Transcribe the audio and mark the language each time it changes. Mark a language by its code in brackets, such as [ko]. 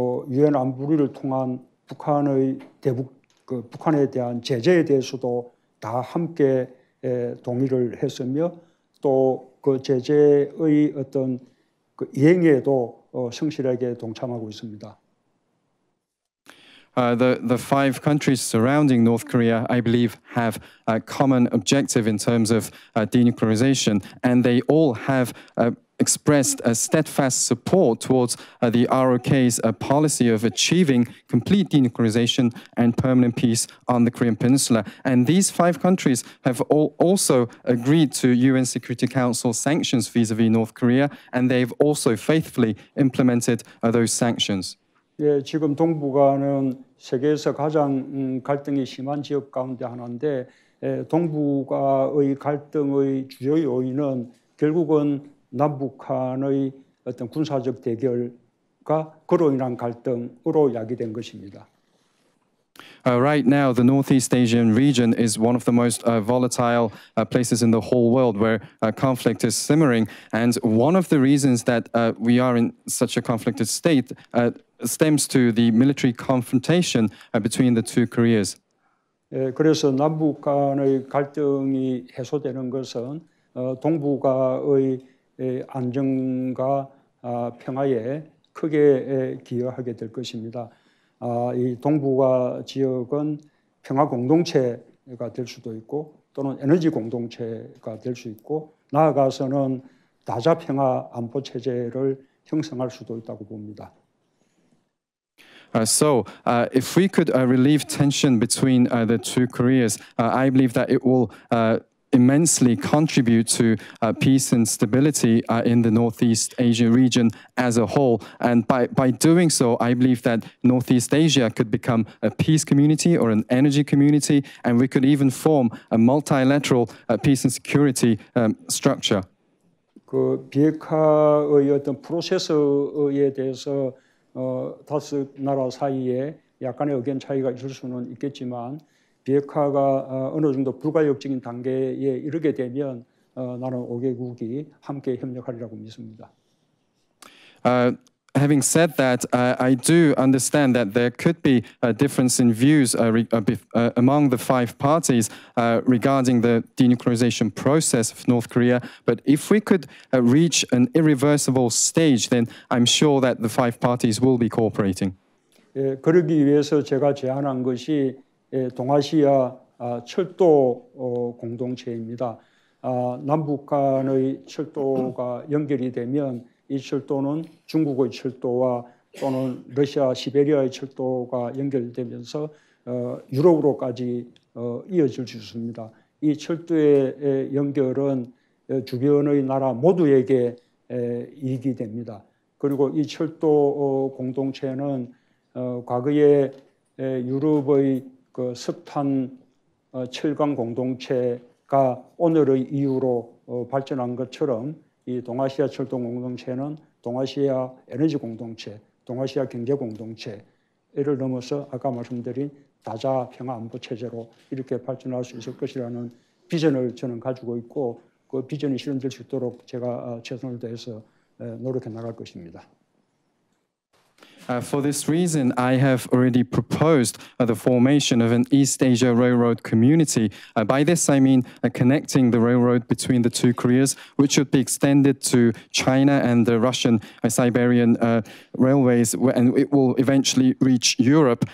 [ko] 유엔 안보리를 통한 북한의 북한에 대한 제재에 대해서도 다 함께 동의를 했으며 또 그 제재의 어떤 그 이행에도 성실하게 동참하고 있습니다. [en] The 5 countries surrounding North Korea, I believe, have a common objective in terms of denuclearization, and they all have expressed a steadfast support towards the ROK's policy of achieving complete denuclearization and permanent peace on the Korean Peninsula. And these 5 countries have also agreed to UN Security Council sanctions vis-à-vis North Korea, and they've also faithfully implemented those sanctions. [ko] 예, 지금 동북아는 세계에서 가장 갈등이 심한 지역 가운데 하나인데 동북아의 갈등의 주요 요인은 결국은 남북한의 어떤 군사적 대결과 그로 인한 갈등으로 야기된 것입니다. [en] right now, the Northeast Asian region is one of the most volatile places in the whole world where conflict is simmering. And one of the reasons that we are in such a conflicted state stems to the military confrontation between the two Koreas. [ko] 그래서 남북 간의 갈등이 해소되는 것은 동북아의 안정과 평화에 크게 기여하게 될 것입니다. 이 동북아 지역은 평화 공동체가 될 수도 있고 또는 에너지 공동체가 될 수 있고 나아가서는 다자 평화 안보 체제를 형성할 수도 있다고 봅니다. [en] So, if we could relieve tension between the two Koreas, I believe that it will immensely contribute to peace and stability in the Northeast Asia region as a whole. And by doing so, I believe that Northeast Asia could become a peace community or an energy community, and we could even form a multilateral peace and security structure. [ko] 그 비핵화의 어떤 프로세스에 대해서 다섯 나라 사이에 약간의 의견 차이가 있을 수는 있겠지만 비핵화가 어느 정도 불가역적인 단계에 이르게 되면 나는 5개국이 함께 협력하리라고 믿습니다. [en] Having said that, I do understand that there could be a difference in views among the five parties regarding the denuclearization process of North Korea. But if we could reach an irreversible stage, then I'm sure that the five parties will be cooperating. [ko] 예, 그러기 위해서 제가 제안한 것이 동아시아 철도 공동체입니다. 남북 간의 철도가 연결이 되면 이 철도는 중국의 철도와 또는 러시아 시베리아의 철도가 연결되면서 유럽으로까지 이어질 수 있습니다. 이 철도의 연결은 주변의 나라 모두에게 이익이 됩니다. 그리고 이 철도 공동체는 과거에 유럽의 그 석탄 철강 공동체가 오늘의 이유로 발전한 것처럼 이 동아시아 철도 공동체는 동아시아 에너지 공동체, 동아시아 경제 공동체를 넘어서 아까 말씀드린 다자 평화 안보 체제로 이렇게 발전할 수 있을 것이라는 비전을 저는 가지고 있고 그 비전이 실현될 수 있도록 제가 최선을 다해서 노력해 나갈 것입니다. [en] For this reason, I have already proposed the formation of an East Asia Railroad community. By this, I mean connecting the railroad between the two Koreas, which should be extended to China and the Russian Siberian railways, and it will eventually reach Europe.